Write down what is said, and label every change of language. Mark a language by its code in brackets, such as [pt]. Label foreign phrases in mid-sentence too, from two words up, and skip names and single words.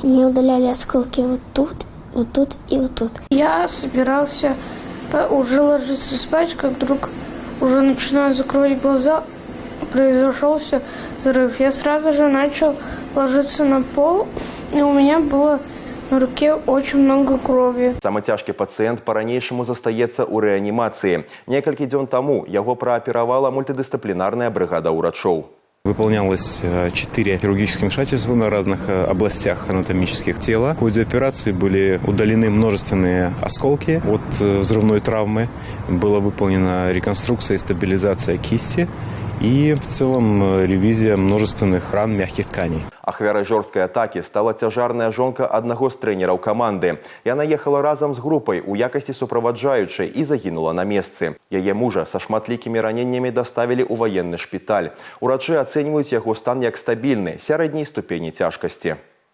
[ru] Мне удаляли осколки вот тут и вот тут. Я собирался уже ложиться спать, как вдруг уже начинаю закрывать глаза, произошел взрыв. Я сразу же начал ложиться на пол, и у меня было на руке очень много крови. [be] Самы цяжкі пацыент па-ранейшаму застаецца ў рэанімацыі. Некалькі дзён таму яго прааперавала [ru] мультидисциплинарная бригада [be] ўрачоў. [ru] Выполнялось 4 хирургических вмешательства на разных областях анатомических тела. В ходе операции были удалены множественные осколки от взрывной травмы. Была выполнена реконструкция и стабилизация кисти. И в целом ревизия множественных ран мягких тканей. [be] Ахвярай жорсткай атакі стала цяжарная жонка аднаго з трэнераў каманды. Яна ехала разам з групай у якасці суправаджаючай і загінула на месцы. Яе мужа са шматлікімі раненнямі даставілі ў ваенны шпіталь. Урачы ацэньваюць яго стан як стабільны, сярэдняй ступені цяжкасці.